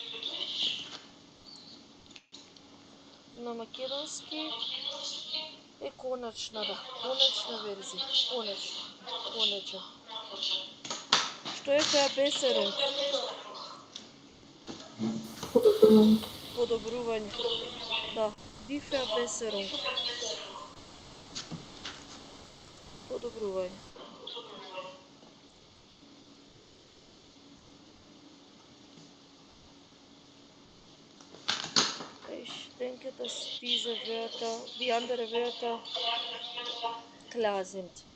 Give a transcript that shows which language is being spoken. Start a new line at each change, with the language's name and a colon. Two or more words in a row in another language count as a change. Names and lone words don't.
Macedonian: На македонски е конечна верзија. Конечен. Што е Verbesserung? Подобрување. Да,
German: die Verbesserung. Подобрување. Ich denke, dass die anderen Wörter klar sind.